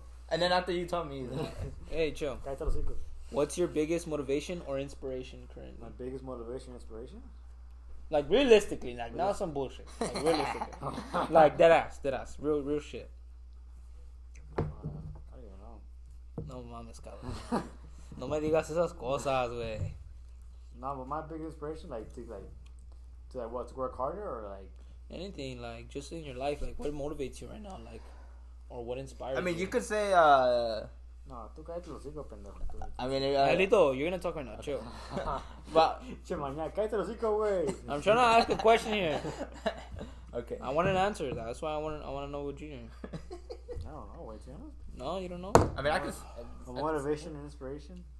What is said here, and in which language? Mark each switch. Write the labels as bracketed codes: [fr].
[en] And then after you tell me, hey, chill. [es] Cállate los hocico. [en] What's your biggest motivation or inspiration currently? My biggest motivation, inspiration? Like realistically, like not some bullshit. Like realistically, like dead ass, real shit. I don't even know. [es] No mames, cabrón. No me digas esas cosas, güey. [en] No, but my biggest inspiration, to what, to work harder or like? Anything, like just in your life, like what motivates you right now, like, or what inspires you. I mean, you could say, [es] No, tú cállate los hocico, pendejo. [en] I mean, Alito, you're gonna talk right now, chill. but [es] Che, mañana, cállate los hocico, güey. [en] I'm trying to ask a question here. okay. I want an answer. That's why I want to know what Junior. I don't know, wait, to be honest. No, you don't know. I mean, Motivation and inspiration?